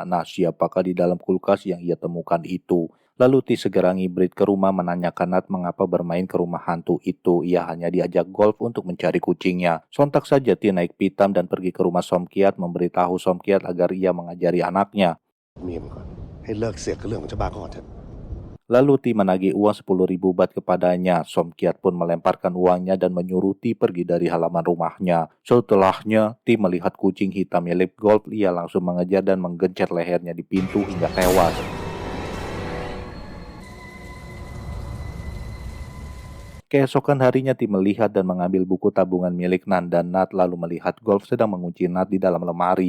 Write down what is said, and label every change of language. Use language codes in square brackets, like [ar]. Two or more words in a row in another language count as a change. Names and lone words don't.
[id] Nah, siapakah di dalam kulkas yang ia temukan itu? Lalu Ti segera ngibrit ke rumah menanyakan Nat mengapa bermain ke rumah hantu itu. Ia hanya diajak golf untuk mencari kucingnya. Sontak saja Ti naik pitam dan pergi ke rumah Som Kiat memberitahu Som Kiat agar ia mengajari anaknya. [th] เมียมันก่อนให้เลิกเสียกับเรื่องของเจ้าบ้าก่อนเถอะ [id] Lalu Ti menagih uang 10.000 baht kepadanya. Som Kiat pun melemparkan uangnya dan menyuruh Ti pergi dari halaman rumahnya. Setelahnya, Ti melihat kucing hitam milik golf. Ia langsung mengejar dan menggencet lehernya di pintu hingga tewas. Keesokan harinya Ti melihat dan mengambil buku tabungan milik Nan dan Nat lalu melihat golf sedang mengunci Nat di dalam lemari.